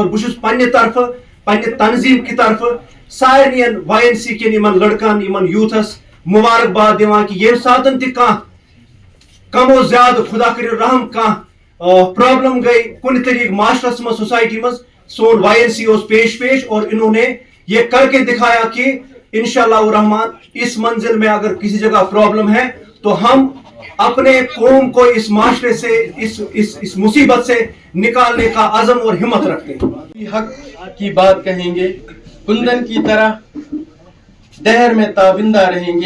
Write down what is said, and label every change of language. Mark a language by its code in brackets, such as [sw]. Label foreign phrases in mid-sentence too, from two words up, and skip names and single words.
[ks] بہٕ چھُس پننہِ طرفہٕ پننہِ تنظیٖم کہِ طرفہٕ سارنٕین YNC کٮ۪ن یِمن لڑکن یِمن یوٗتھس مُبارکباد دِوان کہِ ییٚمہِ ساتہٕ تہِ کانٛہہ کم و زیادٕ خدا کٔرِو رحم کانٛہہ پرابلم گئی کُنہِ طریٖقہٕ معاشرس منٛز سوسایٹی منٛز سون YNC اوس پیش [ur] اور انہوں نے یہ کر کے دکھایا کہ انشاءاللہ الرحمن اس منزل میں اگر کسی جگہ پرابلم ہے تو ہم اپنے قوم کو اس معاشرے سے اس مصیبت سے نکالنے کا عزم اور ہمت رکھتے ہیں. حق کی بات کہیں گے کندن کی طرح دہر میں تابندہ رہیں گے.